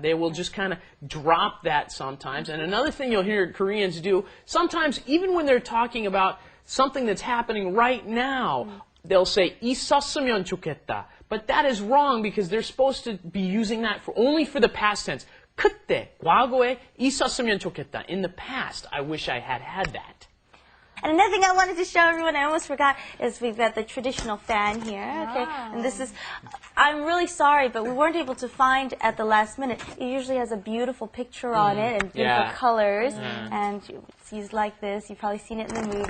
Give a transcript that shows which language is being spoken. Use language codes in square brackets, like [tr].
[en] They will just kind of drop that sometimes. And another thing you'll hear Koreans do, sometimes even when they're talking about something that's happening right now, they'll say [ko] 있었으면 좋겠다. [en] But that is wrong because they're supposed to be using that only for the past tense. [ko] 그때, 과거에 있었으면 좋겠다. [en] In the past, I wish I had had that. And another thing I wanted to show everyone, I almost forgot, is we've got the traditional fan here. Okay, and this is, I'm really sorry, but we weren't able to find at the last minute. It usually has a beautiful picture on it and beautiful Yeah. colors, and it's like this. You've probably seen it in the movie.